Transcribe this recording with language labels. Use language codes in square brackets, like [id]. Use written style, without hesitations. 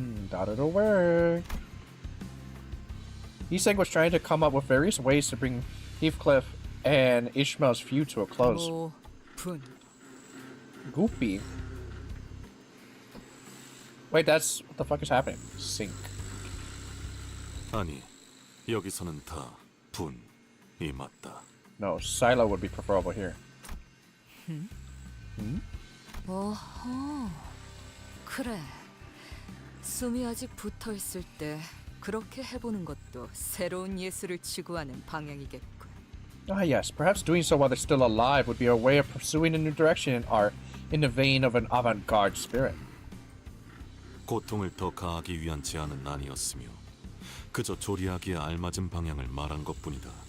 [en] That'll work. Iseg was trying to come up with various ways to bring Heathcliff and Ishmael's feud to a close. Goopy. Wait, that's... what the fuck is happening? Sync. [ko] 아니, 여기서는 다 분이 맞다. [en] No, Silo would be preferable here. [ko] 어허. 그래. 숨이 아직 붙어 있을 때 그렇게 해보는 것도 새로운 예술을 추구하는 방향이겠군. [en] Ah, yes. Perhaps doing so while they're still alive would be a way of pursuing a new direction in art in the vein of an avant-garde spirit. [ko] 고통을 더 가하기 위한 제안은 아니었으며 그저 조리하기에 알맞은 방향을 말한 것뿐이다.